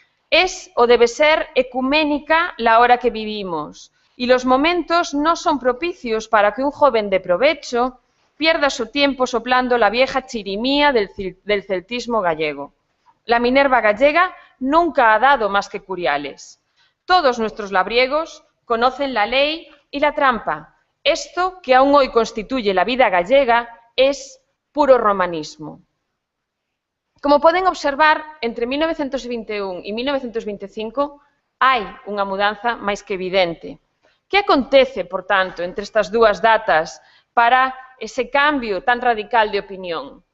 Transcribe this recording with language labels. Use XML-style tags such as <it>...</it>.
<es>Es o debe ser ecuménica la hora que vivimos, y los momentos no son propicios para que un joven de provecho pierda su tiempo soplando la vieja chirimía del celtismo gallego. La Minerva gallega nunca ha dado más que curiales. Todos nuestros labriegos conocen la ley y la trampa. Esto, que aún hoy constituye la vida gallega, es puro romanismo».</es> <gl>Como poden observar, entre 1921 e 1925 hai unha mudanza máis que evidente. Que acontece, por tanto, entre estas 2 datas para ese cambio tan radical de opinión?</gl>